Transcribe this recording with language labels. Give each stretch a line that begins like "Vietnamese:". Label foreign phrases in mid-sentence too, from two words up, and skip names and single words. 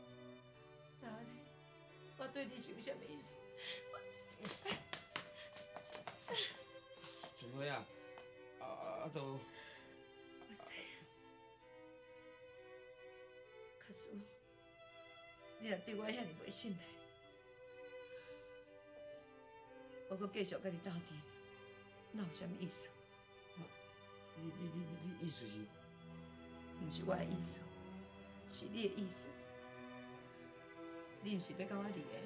Min Nan Chinese: 那呢，我对你是有啥物意思？春花啊，都。我知影，可是你若对我遐尼袂信赖，我阁继续甲你斗阵，那有啥物意思？你意思是？毋是我的意思，是你的意思。你毋是要甲我离的？